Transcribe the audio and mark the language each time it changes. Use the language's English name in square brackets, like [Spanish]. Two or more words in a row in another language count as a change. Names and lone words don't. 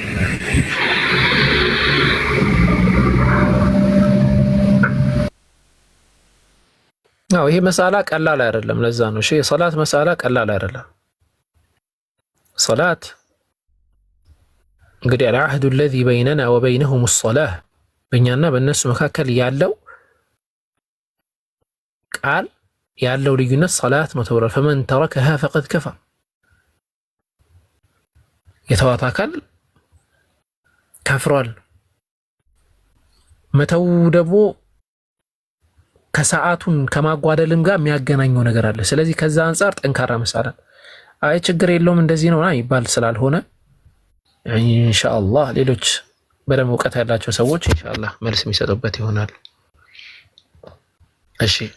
[Amharic] አዎ ይሄ መሳላ ቀላል አይደለም። ለዛ ነው እሺ የሶላት መሳላ ቀላል አይደለም። ሶላት እንግዲህ [Arabic] العهد الذي بيننا وبينهم الصلاة [Amharic] በእኛና በእነሱ መካከል ያለው ቃል ያለው ልዩነት ሶላት ነው ተብሏል። [Arabic] فمن تركها فقد كفر [Amharic] የተዋት አካል ከፍሯል። መተው ደግሞ ከሰዓቱን ከማጓደልም ጋር የሚያገናኘው ነገር አለ። ስለዚህ ከዛ አንፃር ጠንካራ መሳላት አይ ችግር የለውም እንደዚህ ነው ይባል ስላልሆነ ኢንሻአላህ ሌሎች በደም እውቀት ያላቸው ሰዎች ኢንሻአላህ መልስ የሚሰጡበት ይሆናል። እሺ